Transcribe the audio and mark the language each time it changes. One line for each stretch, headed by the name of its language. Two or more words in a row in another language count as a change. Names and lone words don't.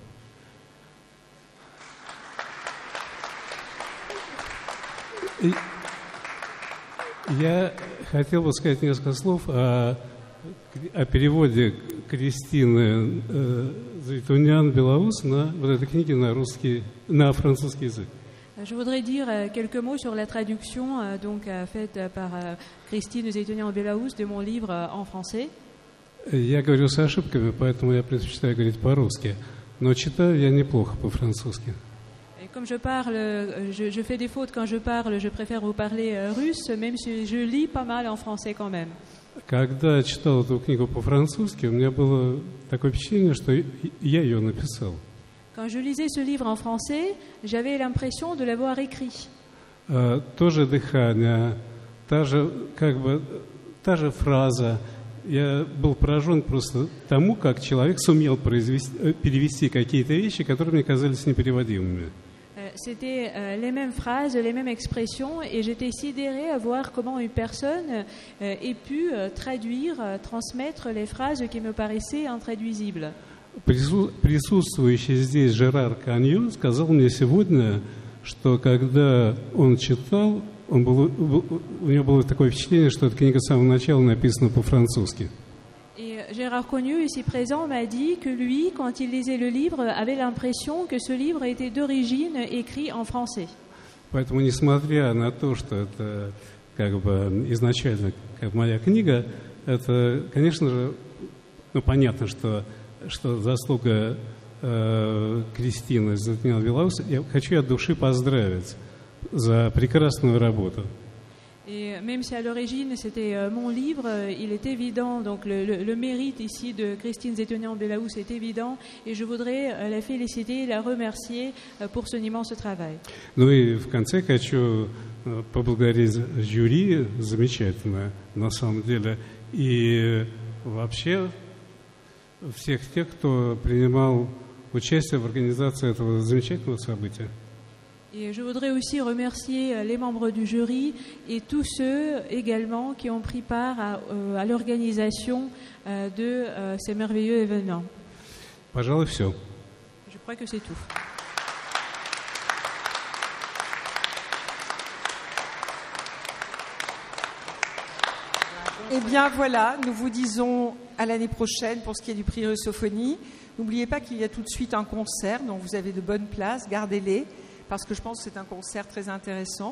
Russian: Я хотел бы сказать несколько слов о переводе Кристины Зайтунян-Белаус на вот этой книге на французский язык.
French: Je voudrais dire quelques mots sur la traduction faite par Christine Zeytounian-Belaous de mon livre en français.
Russian: Я говорю с ошибками, поэтому я предпочитаю говорить по-русски, но читаю я неплохо по-французски.
French: Et comme je parle, je fais des fautes quand je parle, je préfère vous parler russe, même si je lis pas mal en français quand même.
Russian: Когда я читал эту книгу по-французски, у меня было такое впечатление, что я ее написал.
French: Quand je lisais ce livre en français, j'avais l'impression de l'avoir écrit.
Russian: То же дыхание, та же фраза. Я был поражен просто тому, как человек сумел перевести какие-то вещи, которые мне казались непереводимыми.
French: C'était les mêmes phrases, les mêmes expressions, et j'étais sidérée à voir comment une personne ait pu traduire, transmettre les phrases qui me paraissaient intraduisibles.
Russian: Присутствующий здесь Жерар Каньон сказал мне сегодня, что когда он читал, у него было такое впечатление, что эта книга с самого начала написана по-французски.
French: Et Gérard Cognu, ici présent, m'a dit que lui, quand il lisait le livre, avait l'impression que ce livre était d'origine écrit en français.
Russian: Поэтому, несмотря на то, что это изначально моя книга, это, конечно же, понятно, что заслуга Кристины Зайтунян-Белаус. Я хочу от души поздравить за прекрасную работу.
French: Et même si à l'origine c'était mon livre, il est évident, donc le mérite ici de Christine Zeytounian-Belaous est évident, et je voudrais la féliciter et la remercier pour son immense travail.
Russian: Ну и в конце хочу поблагодарить жюри, замечательно, на самом деле, и вообще всех тех, кто принимал участие в организации этого замечательного события.
French: Et je voudrais aussi remercier les membres du jury et tous ceux également qui ont pris part à l'organisation de ces merveilleux événements.
Russian: Пожалуй, все.
French: Je crois que c'est tout. Eh bien voilà, nous vous disons à l'année prochaine pour ce qui est du prix Russophonie. N'oubliez pas qu'il y a tout de suite un concert, donc vous avez de bonnes places, gardez-les, parce que je pense que c'est un concert très intéressant.